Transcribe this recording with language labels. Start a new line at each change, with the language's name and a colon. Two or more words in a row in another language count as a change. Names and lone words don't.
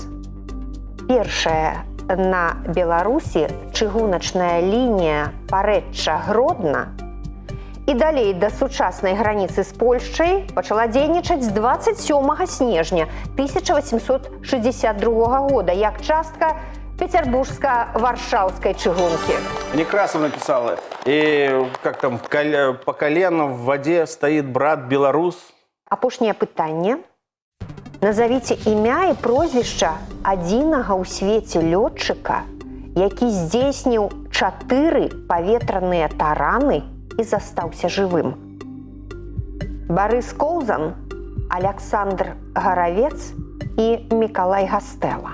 Belarusian: Першая на Беларусі чыгуначная лінія Парэчча-Гродна і далей да сучаснай граніцы з Польшчай пачала дзейнічаць з 27 снежня 1862 года як частка Петербургска-Варшаўскай чыгункі.
Russian: Некрасов написала. И как там, по колено в воде стоит брат белорус.
Belarusian: Апошняе пытанне. Назовіце імя і прозвішча адзінага ў свеце лётчыка, які здзейсніў 4 паветраныя тараны і застаўся жывым. Барыс Коўзан, Аляксандр Гаравец і Мікалай Гастэла.